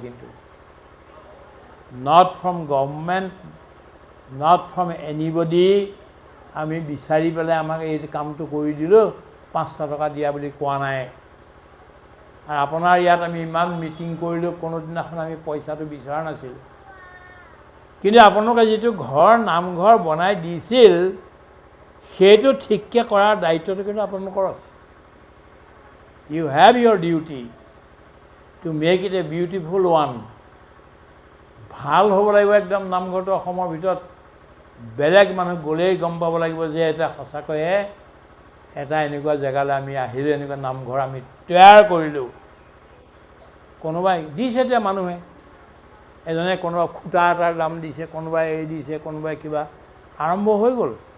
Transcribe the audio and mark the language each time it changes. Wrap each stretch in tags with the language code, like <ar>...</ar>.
<as>কিন্তু</as> <en>not from government, not from anybody,</en> <as>আমি বিচাৰি পেলাই আমাক এই কামটো কৰি দিলোঁ, 500 টকা দিয়া বুলি কোৱা নাই। আৰু আপোনাৰ ইয়াত আমি ইমান মিটিং কৰিলোঁ, কোনোদিনাখন আমি পইচাটো বিচৰা নাছিলোঁ। কিন্তু আপোনালোকে যিটো ঘৰ নামঘৰ বনাই দিছিল, সেইটো ঠিককৈ কৰাৰ দায়িত্বটো কিন্তু আপোনালোকৰ আছে।</as> <en>You have your duty to make it a beautiful one.</en> <as>ভাল হ'ব লাগিব একদম নামঘৰটো। অসমৰ ভিতৰত বেলেগ মানুহ গ'লেই গম পাব লাগিব যে এটা সঁচাকৈয়ে এটা এনেকুৱা জেগালৈ আমি আহিলোঁ, এনেকুৱা নামঘৰ আমি তৈয়াৰ কৰিলোঁ। কোনোবাই দিছে এতিয়া মানুহে, এজনে কোনোবা খুঁটা এটাৰ দাম দিছে, কোনোবাই এই দিছে, কোনোবাই কিবা, আৰম্ভ হৈ গ'ল।</as>